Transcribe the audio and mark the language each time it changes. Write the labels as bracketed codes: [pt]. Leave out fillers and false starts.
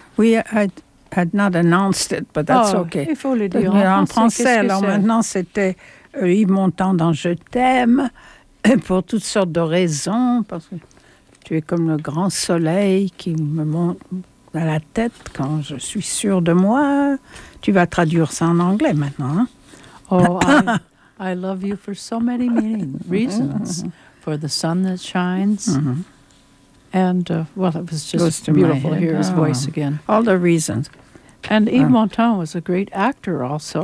[en] We had not announced it, but that's okay. [fr] Il faut le dire. Mais en français, alors maintenant, c'était Yves Montand dans Je t'aime, pour toutes sortes de raisons, parce que tu es comme le grand soleil qui me monte à la tête quand je suis sûre de moi. Tu vas traduire ça en anglais maintenant. Hein? [en] Oh, I love you for so many reasons. Mm-hmm. For the sun that shines. Mm-hmm. And, well, it was just beautiful to hear his voice again. All the reasons. And Yves Montand was a great actor also.